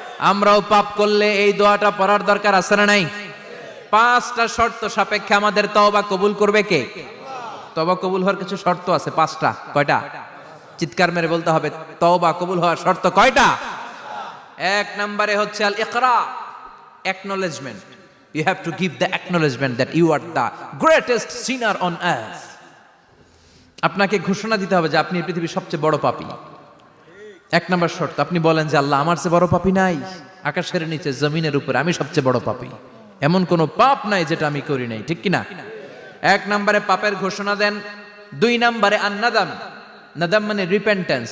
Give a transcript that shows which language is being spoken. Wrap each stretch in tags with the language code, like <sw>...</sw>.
<bn>আমরাও পাপ করলে এই দোয়াটা পড়ার দরকার আছে না নাই? 5টা শর্ত সাপেক্ষে আমাদের তওবা কবুল করবে কে? তওবা কবুল হওয়ার কিছু শর্ত আছে, 5টা। কয়টা? চিৎকার মেরে বলতে হবে, তওবা কবুল হওয়ার শর্ত কয়টা? 1 নম্বরে হচ্ছে আল ইকরা, acknowledgement.</bn> <en>You have to give the acknowledgement that you are the greatest sinner on earth.</en> <bn>আপনাকে ঘোষণা দিতে হবে যে আপনি পৃথিবীর সবচেয়ে বড় পাপী। 1 নম্বর শর্ত, আপনি বলেন যে আল্লাহ, আমার চেয়ে বড় পাপী নাই, আকাশের নিচে জমিনের উপরে আমি সবচেয়ে বড় পাপী, এমন কোনো পাপ নাই যেটা আমি করি নাই, ঠিক কি না? 1 নম্বরে পাপের ঘোষণা দেন। 2 নম্বরে আন-নাদাম, নাদাম মানে রিপেন্টেন্স।</bn>